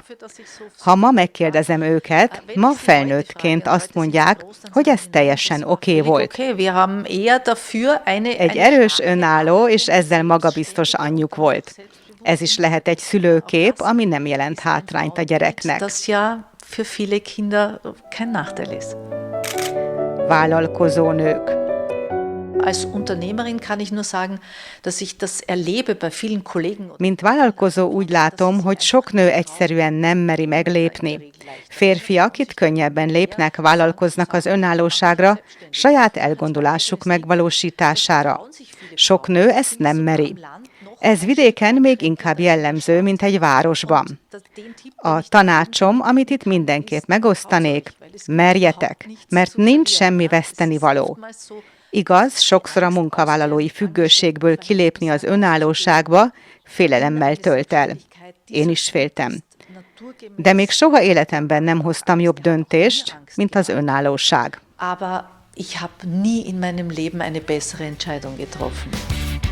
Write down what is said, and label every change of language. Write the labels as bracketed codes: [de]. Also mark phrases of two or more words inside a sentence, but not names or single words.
[hu] Ha ma megkérdezem őket, ma felnőttként azt mondják, hogy ez teljesen oké volt. Egy erős, önálló és ezzel magabiztos anyjuk volt. Ez is lehet egy szülőkép, ami nem jelent hátrányt a gyereknek. Vállalkozó nők. [de] Als Unternehmerin kann ich nur sagen, dass ich das erlebe bei vielen Kollegen. [hu] Mint vállalkozó úgy látom, hogy sok nő egyszerűen nem meri meglépni. Férfiak itt könnyebben lépnek, vállalkoznak az önállóságra, saját elgondolásuk megvalósítására. Sok nő ezt nem meri. Ez vidéken még inkább jellemző, mint egy városban. A tanácsom, amit itt mindenképp megosztanék, merjetek, mert nincs semmi vesztenivaló. Igaz, sokszor a munkavállalói függőségből kilépni az önállóságba félelemmel tölt el. Én is féltem. De még soha életemben nem hoztam jobb döntést, mint az önállóság. [de] Aber ich habe nie in meinem Leben eine bessere Entscheidung getroffen.